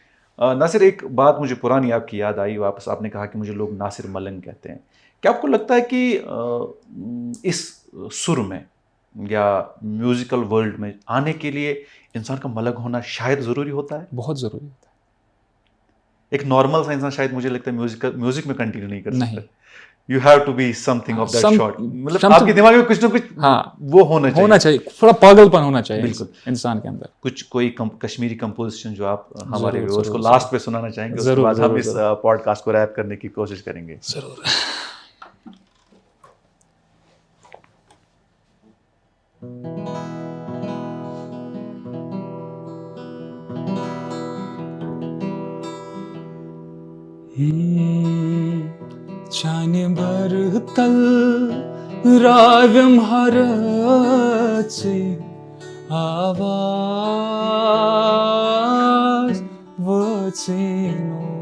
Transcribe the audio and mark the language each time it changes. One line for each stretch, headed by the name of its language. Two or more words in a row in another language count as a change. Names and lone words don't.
Hindi: नासिर, एक बात मुझे पुरानी आपकी याद आई वापस। आपने कहा कि मुझे लोग नासिर मलंग कहते हैं। क्या आपको लगता है कि इस सुर में या
English: musical world
Hindi: में आने के लिए इंसान का मलंग होना शायद ज़रूरी होता है? बहुत ज़रूरी होता एक नॉर्मल सा इंसान शायद, मुझे लगता है, म्यूजिक में कंटिन्यू नहीं कर है। सकता। नहीं,
English: you have to be something of that
Hindi: सम शॉर्ट, मतलब आपके समथिंग, दिमाग में कुछ ना कुछ हाँ, वो होना चाहिए। होना चाहिए, थोड़ा पागलपन होना चाहिए बिल्कुल। इंसान के अंदर। कुछ कोई कश्मीरी कंपोजिशन जो आप हमारे ज़रूर व्यूअर्स को ज़रूर लास्ट पे सुनाना चाहेंगे, उसके ज़रूर बाद हम ज़रूर इस ज़रूर पॉडकास्ट को रैप करने की कोशिश करेंगे। ज़रूर। Çani barıtal ravim haratsi avaz vacino.